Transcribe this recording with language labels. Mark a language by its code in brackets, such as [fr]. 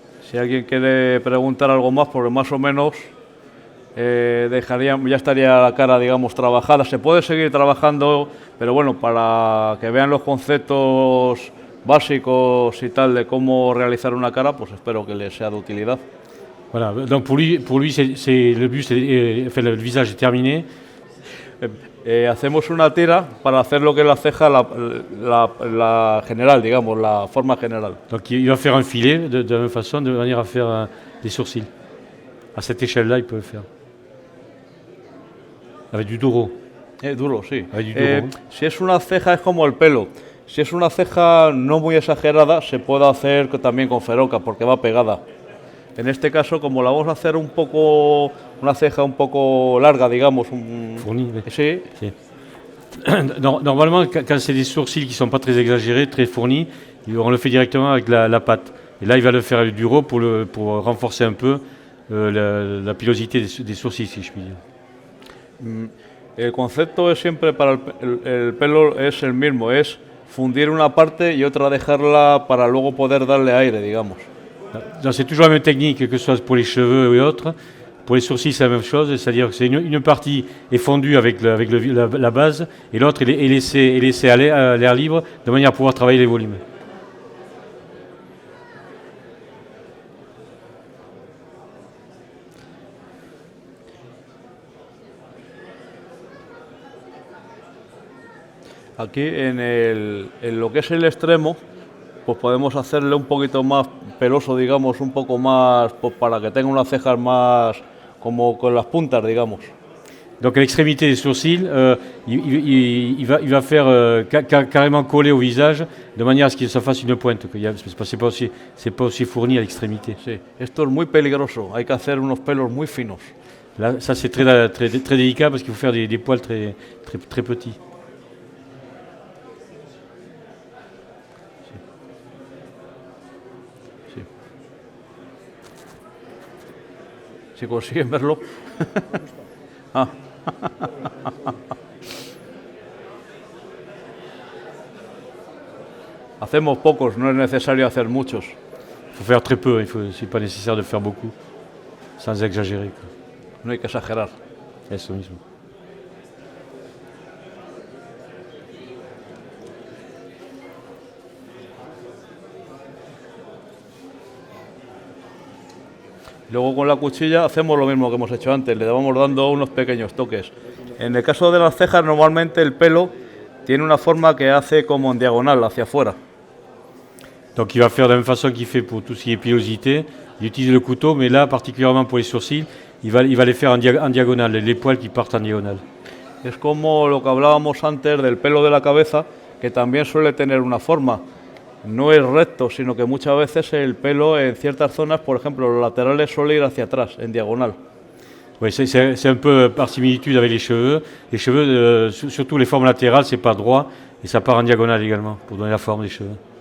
[es] si alguien quiere preguntar algo más, porque más o menos ya estaría la cara, digamos, trabajada. Se puede seguir trabajando, pero bueno, para que vean los conceptos básicos y tal de cómo realizar una cara, pues espero que les sea de utilidad. [fr] Voilà, donc pour lui le buste, enfin, le visage est terminé. [es] Hacemos una tira para hacer lo que es la ceja, la general, digamos, la forma general. [fr] Donc il va faire un filet de la même façon, de manière à faire des sourcils. À cette échelle-là, il peut le faire. Avec du duro. [es] Duro, sí. Hay duro. Si es una ceja es como el pelo. Si es una ceja no muy exagerada, se puede hacer también con feroca porque va pegada. En este caso, como la vamos a hacer una ceja un poco larga, digamos. [fr] Fourni, oui. [es] Sí. Si. [fr] Normalement, quand c'est des sourcils qui ne sont pas très exagérés, très fournis, on le fait directement avec la pâte. Et là, il va le faire avec du duro pour renforcer un peu la pilosité des sourcils, si je puis dire. [es] El concepto es siempre para el pelo es el mismo, es fundir una parte y otra dejarla para luego poder darle aire, digamos. [fr] C'est toujours la même technique, que ce soit pour les cheveux et autres. Pour les sourcils, c'est la même chose, c'est-à-dire que c'est une partie est fondue avec la base et l'autre est laissée à l'air libre de manière à pouvoir travailler les volumes. [es] Aquí en lo que es el extremo, pues podemos hacerle un poquito más peloso, digamos, un poco más, pues para que tenga unas cejas más como con las puntas, digamos. [fr] Donc à l'extrémité des sourcils, il va faire carrément coller au visage de manière à ce que ça fasse une pointe. C'est pas aussi fourni à l'extrémité. [es] Sí, esto es muy peligroso, hay que hacer unos pelos muy finos. [fr] Là, ça c'est très délicat parce qu'il faut faire des poils très petits. [es] Si consiguen verlo. Ah. Hacemos pocos, no es necesario hacer muchos. [fr] Il faut faire très peu, c'est pas nécessaire de faire beaucoup, sans exagérer. [es] No hay que exagerar. Eso mismo. Luego con la cuchilla hacemos lo mismo que hemos hecho antes, le vamos dando unos pequeños toques. En el caso de las cejas, normalmente el pelo tiene una forma que hace como en diagonal, hacia afuera. [fr] Donc il va faire de la même façon qu'il fait pour tout ce qui est pilosité. Il utilise le couteau, mais là, particulièrement pour les sourcils, il va les faire en diagonale, les poils qui partent en diagonale. [es] Es como lo que hablábamos antes del pelo de la cabeza, que también suele tener una forma. No es recto, sino que muchas veces el pelo en ciertas zonas, por ejemplo, los laterales suele ir hacia atrás, en diagonal. [fr] Oui, c'est un peu par similitude avec les cheveux. Les cheveux, surtout les formes latérales, c'est pas droit, et ça part en diagonale également, pour donner la forme des cheveux.